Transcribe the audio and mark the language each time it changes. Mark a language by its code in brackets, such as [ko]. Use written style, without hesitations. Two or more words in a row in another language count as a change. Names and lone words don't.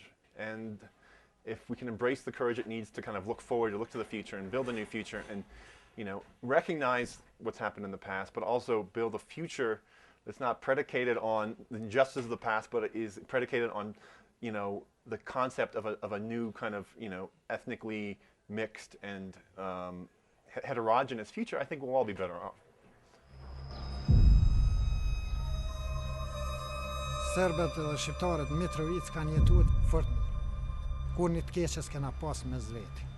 [en] And if we can embrace the courage it needs to kind of look forward, to look to the future and build a new future, and recognize what's happened in the past, but also build a future that's not predicated on the injustice of the past, but is predicated on, the concept of a new kind of, ethnically mixed and heterogeneous future, I think we'll all be better off. [sq] Serbët dhe shqiptarët Mitrovic kanë jetuar fort kur një të keqes kena pas mes veti.